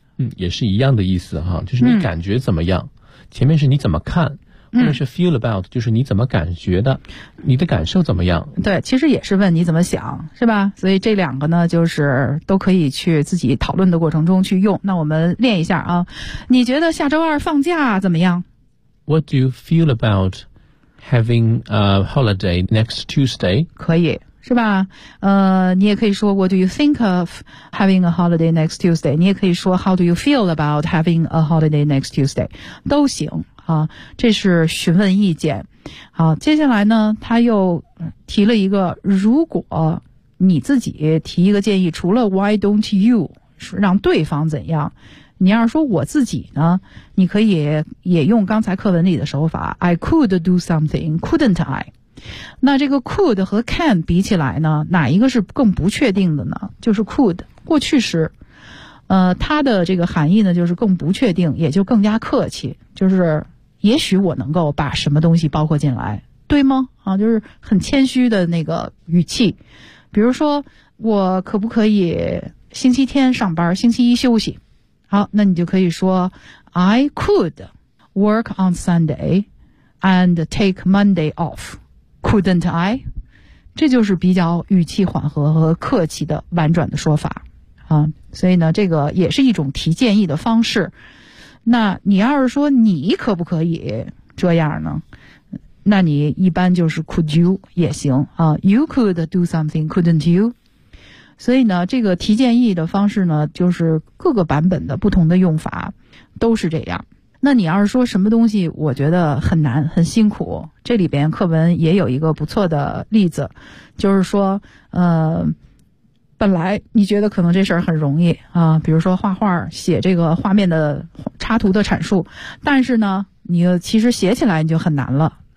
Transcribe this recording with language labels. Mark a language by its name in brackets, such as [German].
[Chinese] 嗯，也是一样的意思哈，就是你感觉怎么样，前面是你怎么看，或者是 [English] feel about， [Chinese] 就是你怎么感觉的，你的感受怎么样？对，其实也是问你怎么想，是吧？所以这两个呢，就是都可以去自己讨论的过程中去用。那我们练一下啊，你觉得下周二放假怎么样 [English] ？What do you feel about having a holiday next Tuesday？ [Chinese] 可以，是吧？你也可以说 [English] What do you think of having a holiday next Tuesday？ [Chinese] 你也可以说 [English] How do you feel about having a holiday next Tuesday？ [Chinese] 都行。啊，这是询问意见。好，接下来呢，他又提了一个，如果你自己提一个建议，除了 [English] why don't you， [Chinese] 让对方怎样，你要是说我自己呢，你可以也用刚才课文里的手法， [English] I could do something， couldn't I？ [Chinese] 那这个 could 和 can 比起来呢，哪一个是更不确定的呢？就是 could， 过去时。它的这个含义呢，就是更不确定，也就更加客气，就是也许我能够把什么东西包括进来，对吗？啊，就是很谦虚的那个语气。比如说，我可不可以星期天上班，星期一休息？好，那你就可以说 [English] ，I could work on Sunday and take Monday off. Couldn't I? [Chinese] 这就是比较语气缓和和客气的婉转的说法。啊，所以呢，这个也是一种提建议的方式。那你要是说你可不可以这样呢？那你一般就是 [English] could you [Chinese] 也行啊 ， [English] you could do something， couldn't you？ [Chinese] 所以呢，这个提建议的方式呢，就是各个版本的不同的用法都是这样。那你要是说什么东西，我觉得很难，很辛苦。这里边课文也有一个不错的例子，就是说，本来你觉得可能这事儿很容易啊，比如说画画写这个画面的插图的阐述，但是呢你其实写起来你就很难了。